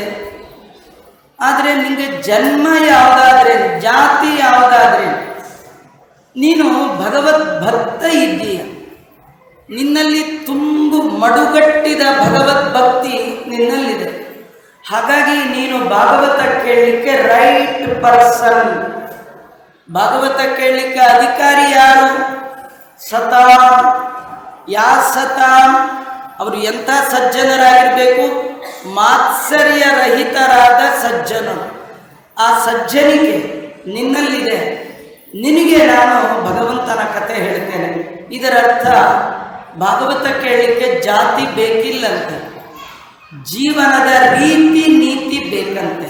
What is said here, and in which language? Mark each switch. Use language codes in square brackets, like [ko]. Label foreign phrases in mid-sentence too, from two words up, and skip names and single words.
[kn] ಆದರೆ ನಿನಗೆ ಜನ್ಮ ಯಾವುದಾದ್ರೆ, ಜಾತಿ ಯಾವುದಾದ್ರೆ, ನೀನು ಭಗವದ್ಭಕ್ತ ಇದ್ದೀಯ, ನಿನ್ನಲ್ಲಿ ತುಂಬು ಮಡುಗಟ್ಟಿದ ಭಗವದ್ಭಕ್ತಿ ನಿನ್ನಲ್ಲಿದೆ. ಹಾಗಾಗಿ ನೀನು ಭಾಗವತ ಕೇಳಲಿಕ್ಕೆ [en] right person. [kn] ಭಾಗವತ ಕೇಳಲಿಕ್ಕೆ ಅಧಿಕಾರಿ ಯಾರು? ಸತಾಂ. ಯಾ ಸತಾಂ? ಅವರು ಎಂಥ ಸಜ್ಜನರಾಗಿರಬೇಕು? ಮಾತ್ಸರ್ಯರಹಿತರಾದ ಸಜ್ಜನರು. ಆ ಸಜ್ಜನಿಗೆ ನಿನ್ನಲ್ಲಿದೆ, ನಿನಗೆ ನಾನು ಭಗವಂತನ ಕಥೆ ಹೇಳ್ತೇನೆ. ಇದರರ್ಥ ಭಾಗವತ ಕೇಳಲಿಕ್ಕೆ ಜಾತಿ ಬೇಕಿಲ್ಲಂತೆ, ಜೀವನದ ರೀತಿ ನೀತಿ ಬೇಕಂತೆ.